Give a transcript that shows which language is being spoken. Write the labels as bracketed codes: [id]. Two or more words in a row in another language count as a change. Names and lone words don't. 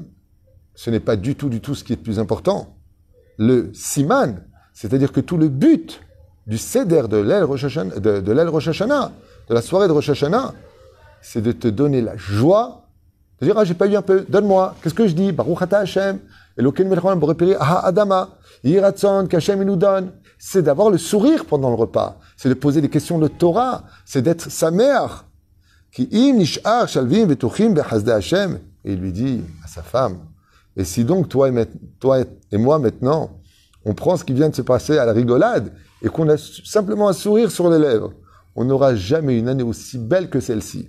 [fr] Ce n'est pas du tout ce qui est le plus important. Le siman, c'est-à-dire que tout le but du seder de l'El Rosh Hashanah, de la soirée de Rosh Hashanah, c'est de te donner la joie, de dire, ah, j'ai pas eu un peu, donne-moi. Qu'est-ce que je dis? [he] ברוך אתה השם, אלוקינו מלך העולם בורא פרי האדמה, יהי רצון, [fr] qu'Hashem il nous donne. C'est d'avoir le sourire pendant le repas. C'est de poser des questions de Torah. C'est d'être sa mère. [he] כי אם נשאר שלווים ובטוחים בחסדי השם. [fr] Et il lui dit à sa femme, et si donc toi et moi maintenant, on prend ce qui vient de se passer à la rigolade et qu'on a simplement un sourire sur les lèvres, on n'aura jamais une année aussi belle que celle-ci.